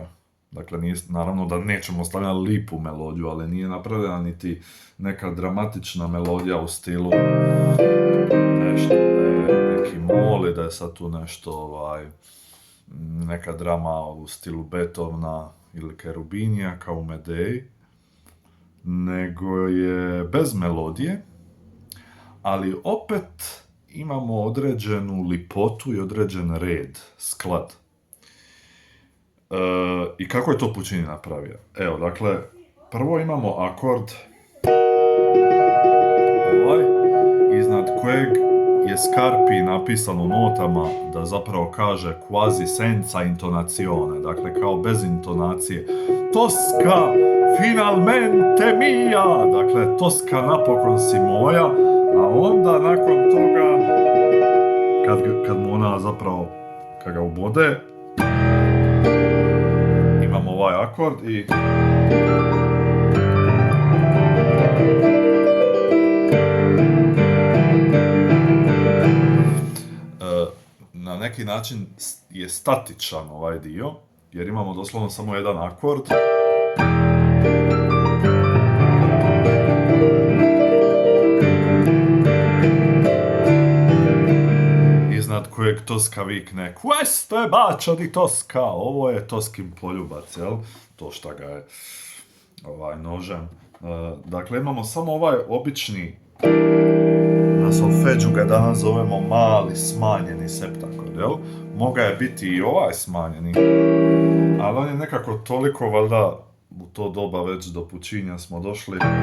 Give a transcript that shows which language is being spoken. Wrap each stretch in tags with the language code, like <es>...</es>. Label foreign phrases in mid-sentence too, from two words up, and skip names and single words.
<hr>Dakle, nije, naravno da nećemo stavljati lipu melodiju, ali nije napravljena niti neka dramatična melodija u stilu nešto, neki mol, da je sad tu nešto, neka drama u stilu Beethovena ili Kerubinija, kao u Medeji, nego je bez melodije, ali opet imamo određenu lipotu i određen red, sklad. I kako je to Puccini napravio? Evo, dakle, prvo imamo akord iznad kojeg je Scarpi napisano notama da zapravo kaže</hr> <it>quasi senza intonazione,</it> <hr>dakle kao bez intonacije.</hr> <it>Tosca finalmente mia,</it> <hr>dakle Toska napokon si moja, a onda nakon toga kad mu ona zapravo, kad ga ubode, imamo ovaj akord i na neki način je statičan ovaj dio, jer imamo doslovno samo jedan akord. Iznad kojeg Toska vikne Questo je</hr> <it>bacio di Tosca,</it> <hr>ovo je Toskin poljubac, jel? To šta ga je nožem. Dakle, imamo samo ovaj obični, na solfeđu ga danas zovemo mali smanjeni septakord, jel? Moga je biti i ovaj smanjeni, ali on je nekako toliko, valjda, u to doba već do Puccinija smo došli.</hr>